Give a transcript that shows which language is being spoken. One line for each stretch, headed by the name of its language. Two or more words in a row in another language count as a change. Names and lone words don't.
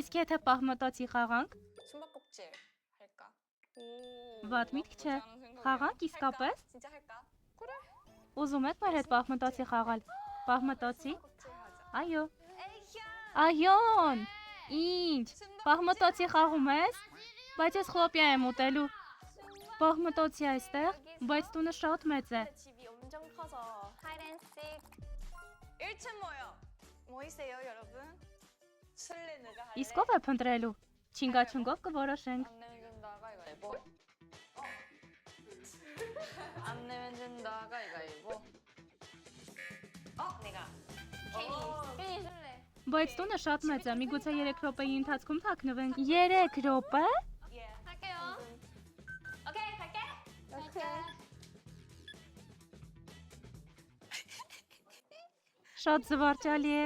Armenian: Իսկ եթե պահմտոցի խաղանք,
Korean: 숨바꼭질 할까?
Armenian: վատ միտք չէ։ Խաղանք իսկապես։
Korean: 진짜 할까?
Armenian: Ուզում եք մեր հետ պահմտոցի խաղալ։ Պահմտոցի։
Korean: 숨바꼭질 하자.
Armenian: Այո։
Korean: 에이야.
Armenian: Այոն։ Ինչ։ Պահմտոցի խաղում ես։ Բայց ես խոպիա եմ ուտելու։ Պահմտոցի այստեղ, բայց տունը շատ մեծ է։
Korean: 집이 엄청 커서 하이랜식. 1층 모여. 모이세요, 여러분. 술래 누가 할래?
Armenian: Իսկ ով է փնտրելու։ Չինգաչունգով կորոշենք։
Korean: 안 내면 된다 가위바위보. 안 내면 된다 가위바위보. 내가. 괜히 술래.
Armenian: Բայց տունը շատ մեծ է, միգուցե 3 րոպեի ընթացքում թաքնվենք։ 3 րոպե։
Korean: 할게요. 오케이, 갈게.
Armenian: Շատ զվարճալի է։